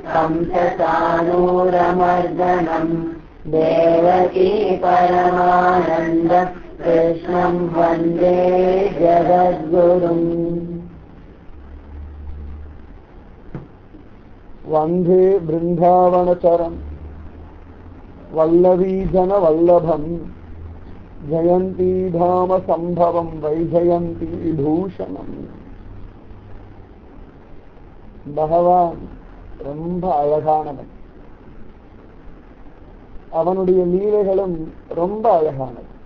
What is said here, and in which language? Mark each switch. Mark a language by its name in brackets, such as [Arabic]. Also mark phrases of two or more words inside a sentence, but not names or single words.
[Sanskrit] कंसचाणूरमर्दनं देवकी परमानन्दं कृष्णं वन्दे जगद्गुरुम् वन्दे बृन्दावनचरं वल्लवीजनवल्लभं जयन्ती धाम सम्भवम् वैजयन्ती भूषणम्. [Tamil] பகவான் ரொம்ப அழகானவன், அவனுடைய லீலைகளும் ரொம்ப அழகானது.